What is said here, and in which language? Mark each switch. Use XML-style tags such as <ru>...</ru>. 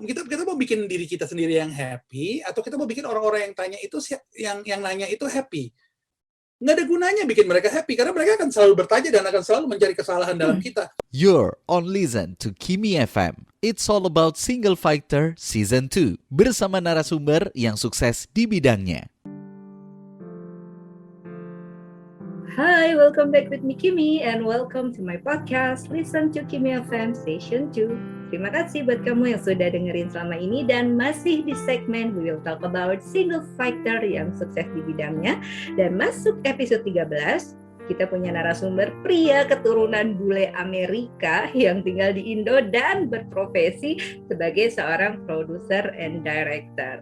<id>Kita mau bikin diri kita sendiri yang happy atau kita mau bikin orang-orang yang tanya itu yang nanya itu happy? Nggak ada gunanya bikin mereka happy karena mereka akan selalu bertanya dan akan selalu mencari kesalahan dalam kita.</id> <en>You're on listen to Kimi FM. It's all about Single Fighter Season 2</en> <id>bersama narasumber yang sukses di bidangnya.</id> <en>Hi, welcome back with me Kimi and welcome to my podcast Listen to Kimi FM Station 2.</en> <id>Terima kasih buat kamu yang sudah dengerin selama ini dan masih di segmen We Will Talk About Single Fighter yang sukses di bidangnya. Dan masuk episode 13, kita punya narasumber pria keturunan bule Amerika yang tinggal di Indo dan berprofesi sebagai seorang produser and director.</id>